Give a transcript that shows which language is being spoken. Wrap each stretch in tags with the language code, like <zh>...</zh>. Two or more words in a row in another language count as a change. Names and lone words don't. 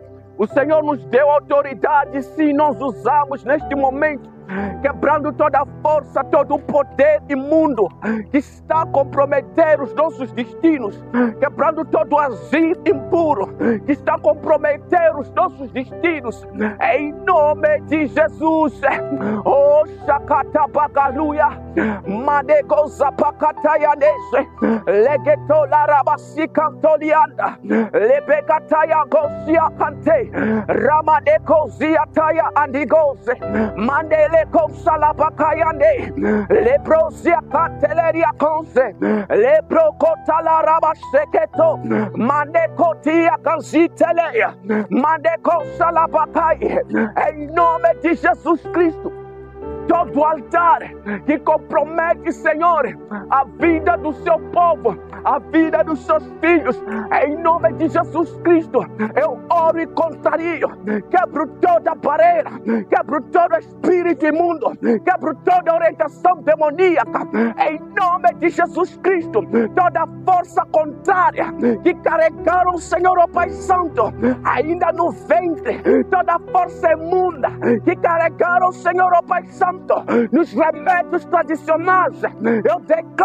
<pt>O Senhor nos deu autoridade, sim, nós usamos neste momento quebrando toda a força, todo o poder imundo que está a comprometer os nossos destinos, quebrando todo o agir impuro que está a comprometer os nossos destinos, em nome de Jesus. Oh, Shakatabagaluia, Manegoza Pakatayanese, Legetolarabasicantolianda, Lebekataya Gosia Kante, Ramanekozia Taya Andigose, Mandele Salabakayane, Leprosia Canteleria Conce, Leprocotala Manecotia Cancitelea, Maneco Salabakai, em nome de Jesus Cristo. Todo altar que compromete, Senhor, a vida do seu povo, a vida dos seus filhos, em nome de Jesus Cristo, eu oro e contrario, quebro toda barreira, quebro todo espírito imundo, quebro toda orientação demoníaca, em nome de Jesus Cristo, toda força contrária que carregaram, Senhor, ó Pai Santo, ainda no ventre, toda força imunda que carregaram, Senhor, ó Pai Santo, nos remédios tradicionais, eu declaro</pt>